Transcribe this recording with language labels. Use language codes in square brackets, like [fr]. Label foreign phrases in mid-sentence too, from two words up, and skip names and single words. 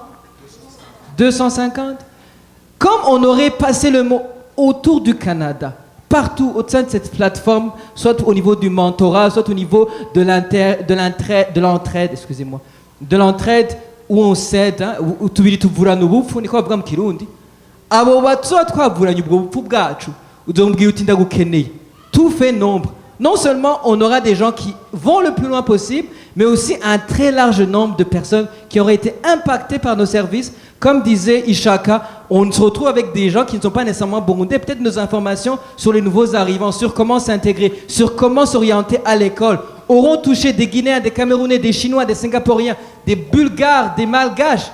[fr] 250? Comme on aurait passé le mot autour du Canada, partout au sein de cette plateforme, soit au niveau du mentorat, soit au niveau de l'entraide, excusez-moi, de l'entraide où on s'aide, où [rn] tubiri tuvurana ubupfu niko bavuga mu Kirundi. Abo batso twavuranye ubwo bupfu bwacu, uzombwira uti ndagukeneye. [fr] Tout fait nombre. Non seulement on aura des gens qui vont le plus loin possible, mais aussi un très large nombre de personnes qui auraient été impactées par nos services. Comme disait Ishaka, on se retrouve avec des gens qui ne sont pas nécessairement burundais, peut-être nos informations sur les nouveaux arrivants, sur comment s'intégrer, sur comment s'orienter à l'école, auront touché des Guinéens, des Camerounais, des Chinois, des Singapouriens, des Bulgares, des Malgaches.